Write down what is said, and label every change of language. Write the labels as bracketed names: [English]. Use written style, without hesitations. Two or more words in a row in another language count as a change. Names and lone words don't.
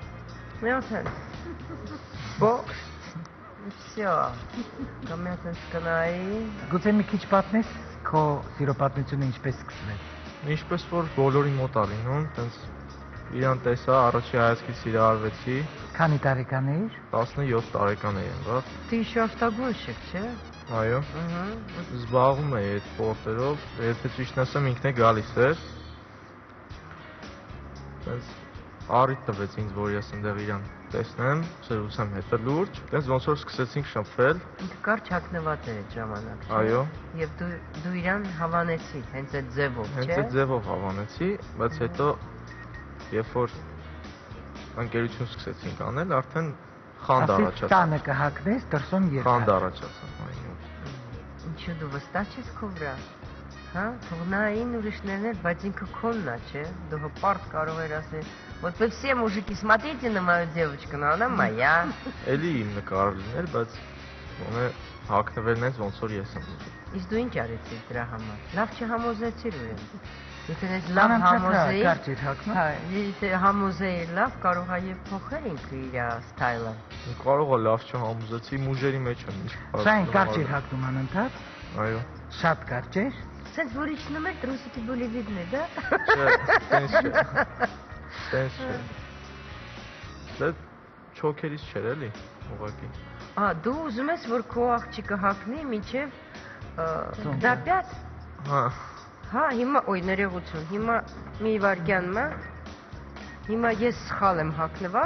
[Armenian] Միացան։ Բոքս։ Всё։ Կամիացած կնայի։ Գուցե մի քիչ պատմես քո սիրո պատմությունը ինչպես սկսվեց։ Ինչպես որ բոլորի մոտ է լինում, տենց իրան տեսա, առաջի հայացքից սիրահարվեցի։ Քանի տարեկան էիր։ 17 տարեկան եմ, բա։ [Russian] Ты еще автогонщик, [Armenian] չէ։ Այո։ Զբաղվում էի այդ սպորտերով, եթե ճիշտն ասեմ, ինքն է գալիս էր։ Տենց առիթ տվեց ինձ, որ ես այնտեղ իրան տեսնեմ, սրուցեմ հետը լուրջ, տենց ոնց որ սկսեցինք շփվել։ Ինքը կարճ հագնված էր այդ ժամանակ։ Այո։ Եվ դու իրան հավանեցի, հենց այդ ձևով, չէ։ Հենց այդ ձևով հավանեցի, բայց հետո երբ որ ընկերություն սկսեցինք անել, արդեն խանդ առաջացավ։ Տանը կհագնես, դրսում երկար։ Խանդ առաջացավ, այո։ Ինչու դու վստահ ես քո վրա։ Հա, թողնային ուրիշներն էլ, բայց ինքը քոնն է, չէ։ Դու հպարտ կարող ես ասել, [Russian] вот вы все мужики смотрите на мою девочку, но она моя։ [Armenian] Էլի իմ նկարը լիներ, բայց ոնե հագնվել նենց ոնց որ ես եմ ուզում։ Իսկ դու ինչ արեցիր դրա համար։ Լավ չհամոզեցիր ուրեմն։ Եթե ես լավ համոզեի, կարճ հագնում։ հա, եթե համոզեի լավ, կարող է եւ փոխել ինքը իր ստայլը։ Կարող է լավ չհամոզեցի, մուժերի մեջ եմ ինչ։ Սային կարճ հագնում անընդհատ։ Այո։ Շատ կարճ է։ Սենց որ իջնում է [Russian] трусики были видны, да? [Armenian] Չէ, տենց չէ։ Տենց չէ։ Դա չոքերից չէր էլի, ուղղակի։ Դու ուզում ես որ քո աղջիկը հագնի մինչև դապյատ։ Հա։ Հա, հիմա օй ներողություն, հիմա մի վարքյանն է։ Հիմա ես սխալ եմ հագնված։